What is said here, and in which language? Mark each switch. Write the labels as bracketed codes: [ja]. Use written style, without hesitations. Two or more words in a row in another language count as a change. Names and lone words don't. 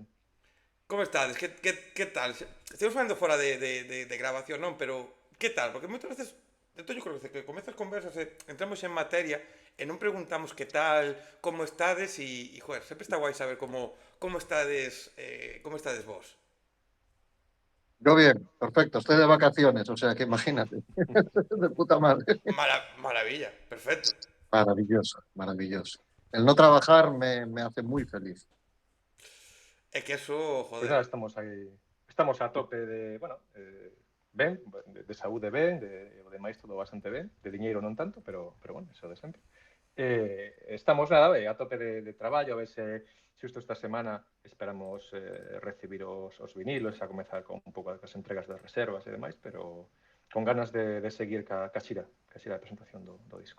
[gl] Como estades? Que tal? Estamos falando fora de grabación, non? Pero que tal? Porque moitas veces, entón eu creo que comezas conversas entramos en materia e non preguntamos que tal, como estades e joder, sempre está guai saber como estades vos. [es] Yo bien, perfecto, estoy de vacaciones, o sea que imagínate, de puta madre. Maravilla, perfecto. Maravilloso, maravilloso. El no trabajar me hace muy feliz. [gl] É que eso, Pois joder. nada, estamos aí, estamos a tope de, bueno, ben, de saúde ben, o demais todo bastante ben, de diñeiro non tanto, pero bueno, eso de sempre. Estamos nada, a tope de traballo, a ver se xusto esta semana esperamos recibir os vinilos, a comezar con un pouco das entregas das reservas e demais, pero con ganas de seguir ca xira de presentación do disco.